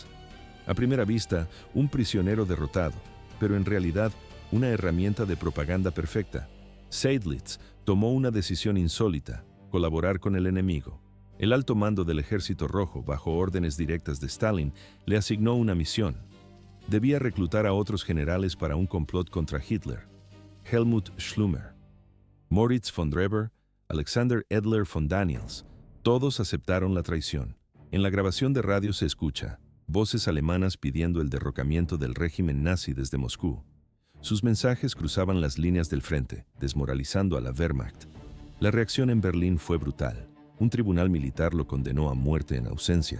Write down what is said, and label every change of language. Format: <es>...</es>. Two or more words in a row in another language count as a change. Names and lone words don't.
<es>A primera vista, un prisionero derrotado, pero en realidad una herramienta de propaganda perfecta. Seydlitz tomó una decisión insólita: colaborar con el enemigo. El alto mando del Ejército Rojo, bajo órdenes directas de Stalin, le asignó una misión. Debía reclutar a otros generales para un complot contra Hitler. Helmut Schlumer, Moritz von Dreber, Alexander Edler von Daniels, todos aceptaron la traición. En la grabación de radio se escucha voces alemanas pidiendo el derrocamiento del régimen nazi desde Moscú. Sus mensajes cruzaban las líneas del frente, desmoralizando a la Wehrmacht. La reacción en Berlín fue brutal. Un tribunal militar lo condenó a muerte en ausencia.</es>